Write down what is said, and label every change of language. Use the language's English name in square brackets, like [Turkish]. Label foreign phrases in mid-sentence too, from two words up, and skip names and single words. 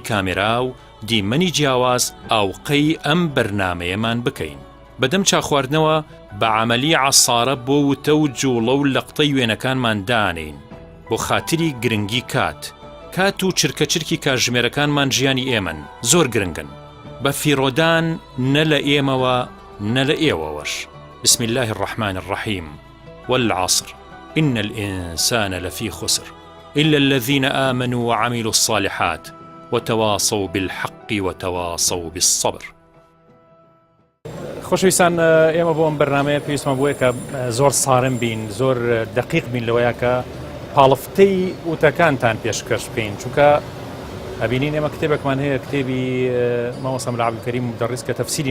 [Central Kurdish] کامێرا و دیمەنی جیاواز ئاوقەی ئەم بەرنامەیەمان بکەین بەدەم چاخواردنەوە بە عەمەلی عەسارە بۆ وتە و جوڵە و لەقتەی وێنەکانمان دانین بۆ خاتری گرنگی کات و چرکە کاتژمێرەکانمان ژیانی ئێمەن زۆر گرنگن بە فیرۆدان نە لە ئێمەوە نە لە ئێوەوەش [Arabic] بسم الله الرحمن الرحيم والعصر إن الإنسان لفي خسر إلا الذين آمنوا وعملوا الصالحات وتواصوا بالحق وتواصوا بالصبر [Central Kurdish] خۆشەویستان ئێمە بۆ ئەم بەرنامەیە پێویستمان بووە کە زۆر ساڕم بین زۆر دقیق بین لەوەیە کە پاڵفتەی وتەکانتان پێشکەش بکەین چونکە ئەبینین ئێمە کتێبێکمان هەیە کتێبی مامۆستا مەلا عەبدولکەریم مدەڕیس کە تەفسیری